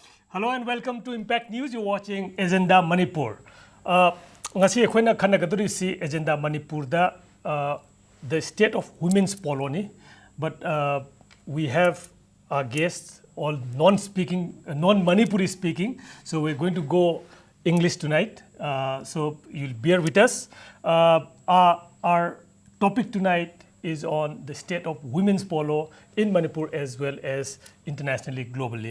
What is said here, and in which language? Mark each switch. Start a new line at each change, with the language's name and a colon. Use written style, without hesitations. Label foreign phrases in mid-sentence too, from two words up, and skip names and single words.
English: Hello and welcome to Impact News. You're watching Agenda Manipur.
Manipuri: Ngasi ekhona khanagaduri si Agenda Manipur da
English: the state of women's polo ni, but we have our guests all non-Manipuri speaking, so we're going to go English tonight. So you'll bear with us. Our topic tonight is on the state of women's polo in Manipur as well as internationally, globally.